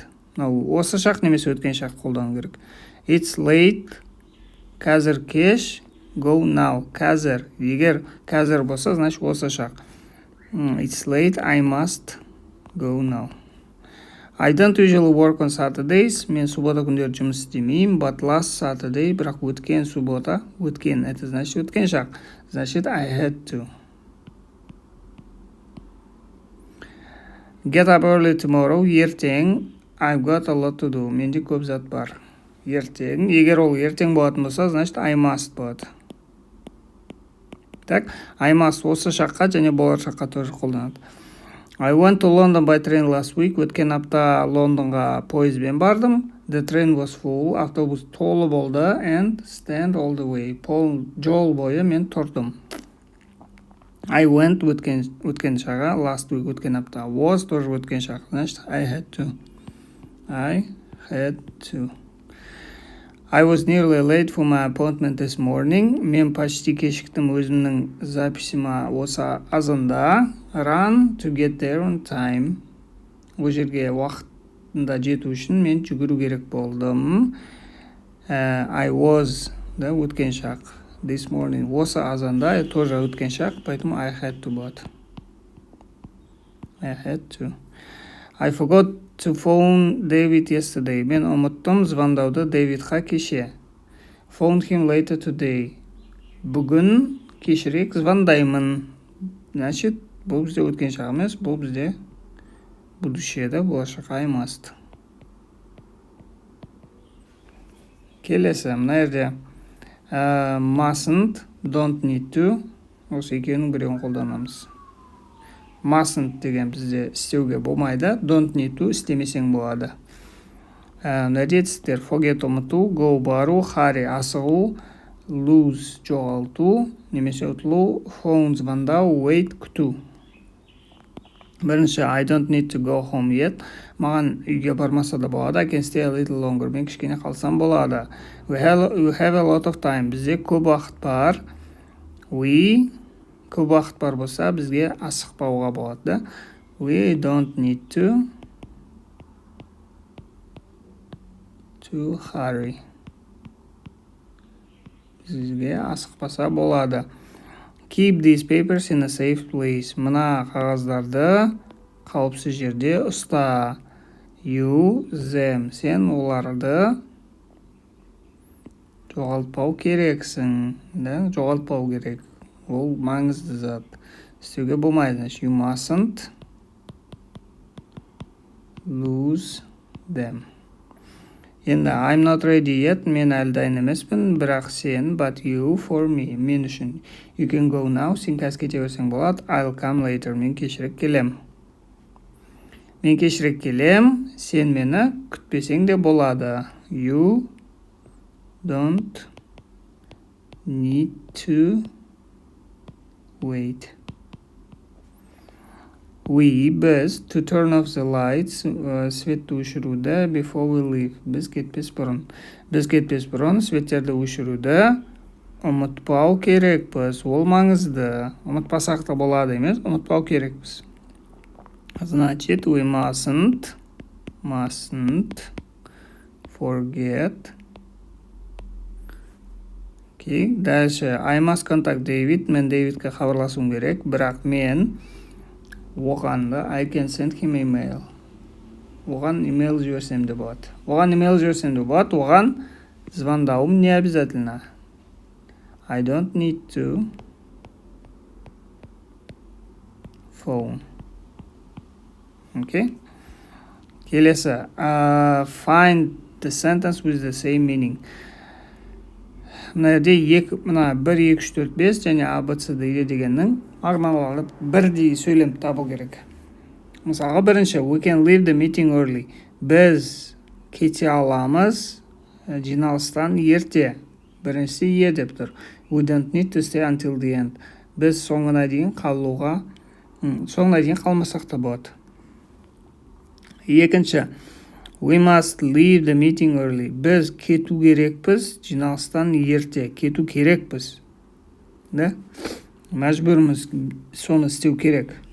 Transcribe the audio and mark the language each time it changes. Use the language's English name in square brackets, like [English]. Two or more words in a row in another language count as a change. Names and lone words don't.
[Kazakh] Осы шақ немесе өткен шақ қолдану керек. [English] It's late. [Kazakh] Қазір кеш. [English] Go now. [Kazakh] Қазір. Егер қазір болса, значит осы шақ. [English] It's late. I must go now. I don't usually work on Saturdays. [Kazakh] Мен суббота күндері жұмыс істемеймін. [English] But last Saturday, [Kazakh] бірақ өткен суббота, өткен, [Russian] это значит [Kazakh] өткен шақ. Значит, [English] I had to. Get up early tomorrow. Ертең, I've got a lot to do. [Kazakh] Менде көп зат бар. Ертең, егер ол ертең болатын болса, значит, [English] I must [Kazakh] болады. Так, [English] I must [Kazakh] осы шаққа және болар шаққа тоже қолданады. [English] I went to London by train last week. [Kazakh] Өткен апта Лондонға пойызбен бардым. [English] The train was full. [Kazakh] Автобус толы болды. [English] And stand all the way. [Kazakh] Жол бойы мен тұрдым. [English] I went [Kazakh] өткен шаға. [English] Last week [Kazakh] өткен апта. Was тоже өткен шақ. Значит, [English] I had to. I was nearly late for my appointment this morning. [Kazakh] Мен почти кешіктім өзімнің записіма осы азанда. [English] Run to get there on time. [Kazakh] Ол жерге уақытында жету үшін мен жүгіру керек болдым. [English] I was, [Kazakh] да, өткен шақ. [English] This morning. [Kazakh] Осы азанда тоже өткен шақ, поэтому [English] I had to [Kazakh] болады. [English] I had to. I forgot to phone David yesterday. [Kazakh] Мен ұмыттым звондауды Дэвидқа кеше. [English] Phone him later today. [Kazakh] Бүгін кешірек звондаймын. Значит, бұл бізде өткен шақ емес, бұл бізде будущеде, болашақ. [English] I must. [Kazakh] Келесі, мына жерде mustn't, [English] don't need to. [Kazakh] Осы екеуінің біреуін қолданамыз. Mustn't деген бізде істеуге болмайды. [English] Don't need to [Kazakh] істемесең болады. Нәретістер, forget ұмыту, go бару, hurry асығу, lose жоғалту, немесе ұтылу, phone звондау, wait күту. Бірінші, [English] I don't need to go home yet. [Kazakh] Маған үйге бармаса да болады. [English] I can stay a little longer. [Kazakh] Мен кішкене қалсам болады. [English] We have a lot of time. [Kazakh] Бізде көп уақыт бар. Көп уақыт бар болса, бізге асықпауға болады. [English] We don't need to hurry. [Kazakh] Бізге асықпаса болады. [English] Keep these papers in a safe place. [Kazakh] Мына қағаздарды қауіпсіз жерде ұста. [English] You them. [Kazakh] Сен оларды жоғалтпау керексің. Да? Жоғалтпау керек. Ол маңызды зат. Істеуге болмайды. [English] You mustn't lose them. Енді I'm not ready yet. [Kazakh] Мен әлі дайын емеспін. Бірақ сен, [English] but you for me. [Kazakh] Мен үшін. [English] You can go now. [Kazakh] Сен қазір кете берсең болады. [English] I'll come later. [Kazakh] Мен кешірек келем. Сен мені күтпесең де болады. [English] You don't need to wait. Біз to turn off the lights, [Kazakh] светті өшіруді [English] before we leave. [Kazakh] Біз кетпес бұрын светтерді өшіруді ұмытпау керекпіз. Ол маңызды. Ұмытпасақ та болады емес, ұмытпау керекпіз. Значит, [English] we mustn't forget. [Russian] Okay, дальше. [English] I must contact David. [Kazakh] Мен Дэвидке хабарласуым керек, бірақ мен оғанды [English] I can send him email. [Kazakh] оған имейл жіберсем де болады. Оған звондауым [Russian] не обязательно. [English] I don't need to phone. [Kazakh] Okay? Келесі. [English] Find the sentence with the same meaning. [Kazakh] Мына жерде 1, 2, 3, 4, 5 және ABCD дегеннің мағыналары бірдей сөйлем табу керек. Мысалға бірінші, [English] we can leave the meeting early. [Kazakh] Біз кете аламыз жиналыстан ерте. Біріншісі е деп тұр. We don't need to stay until the end. Біз соңына дейін қалмасақ та болады. Екінші, [English] we must leave the meeting early. [Kazakh] Біз кету керекпіз, жиналыстан ерте. Кету керекпіз. Да? Мәжбүрміз, соны істеу керек.